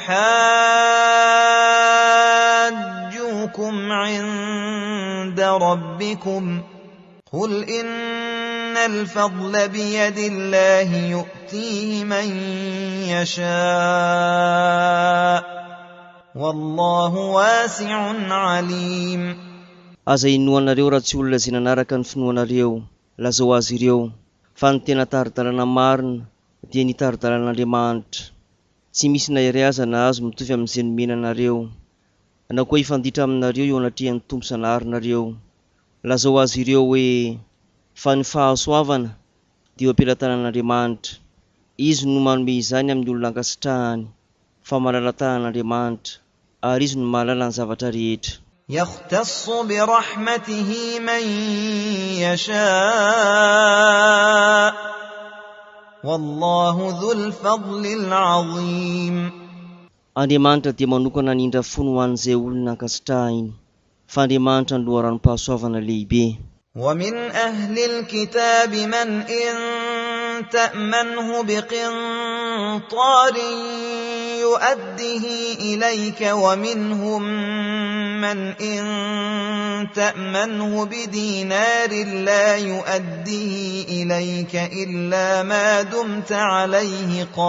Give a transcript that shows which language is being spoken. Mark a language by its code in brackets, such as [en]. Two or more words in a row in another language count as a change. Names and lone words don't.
[ar] يحاجوكم عند ربكم قل إن الفضل بيد الله يؤتيه من يشاء والله واسع عليم. [mg] Aza inoanareo raha tsy olona izay nanaraka ny finoanareo, lazao azy ireo fa ny tena tari-dalàna marina dia ny tari-dalàn'Andriamanitra. Tsy misy na iray aza na azo mitovy amin'izay nomena anareo, na koa hifanditra aminareo eo anatrehan'ny Tompo Zanaharinareo. Lazao azy ireo hoe fa ny fahasoavana dia eo am-pelatanan'Andriamanitra. Izy no manome izany amin'ny olona ankasitrahany, fa mahalala tanan'Andriamanitra, ary izy no mahalala ny zavatra rehetra. [ar] يختص برحمته من يشاء والله ذو الفضل العظيم. [mg] Andriamanitra dia manokana ny indra fony ho an'izay olona ankasitrahany, fa Andriamanitra no loharan'ny-pahasoavana lehibe. [ar] ومن أهل الكتاب من إن تأمنه بقنطار يؤده إليك ومنهم من إن تأمنه بدينار لا يؤده إليك إلا ما دمت عليه